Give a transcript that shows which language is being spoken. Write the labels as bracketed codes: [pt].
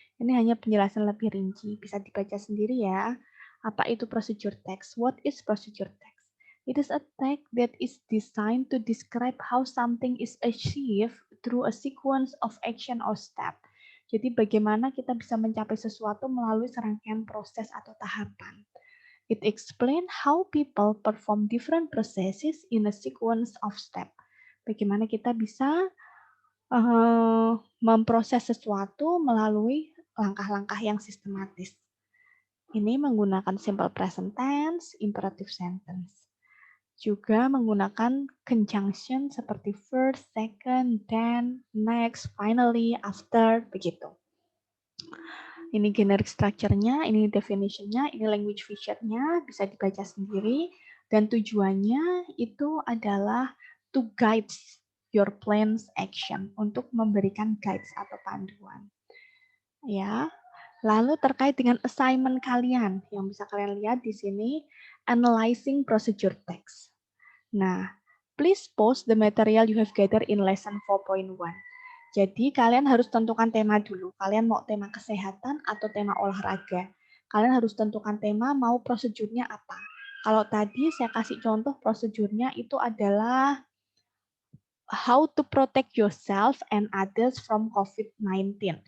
[id] Ini hanya penjelasan lebih rinci, bisa dibaca sendiri ya. Apa itu procedure text? [en] What is procedure text? It is a text that is designed to describe how something is achieved through a sequence of action or step. [id] Jadi bagaimana kita bisa mencapai sesuatu melalui serangkaian proses atau tahapan. [en] It explains how people perform different processes in a sequence of steps. [id] Bagaimana kita bisa memproses sesuatu melalui langkah-langkah yang sistematis. Ini menggunakan simple present tense, imperative sentence. Juga menggunakan conjunction seperti first, second, then, next, finally, after, begitu. Ini generic structure-nya, ini definition-nya, ini language feature-nya, bisa dibaca sendiri. Dan tujuannya itu adalah [en] to guide your plans action, [id] untuk memberikan guides atau panduan. Ya. Lalu terkait dengan assignment kalian, yang bisa kalian lihat di sini, analyzing procedure text. [en] Nah, please post the material you have gathered in lesson 4.1. [id] Jadi kalian harus tentukan tema dulu. Kalian mau tema kesehatan atau tema olahraga. Kalian harus tentukan tema, mau prosedurnya apa. Kalau tadi saya kasih contoh prosedurnya itu adalah [en] how to protect yourself and others from COVID-19.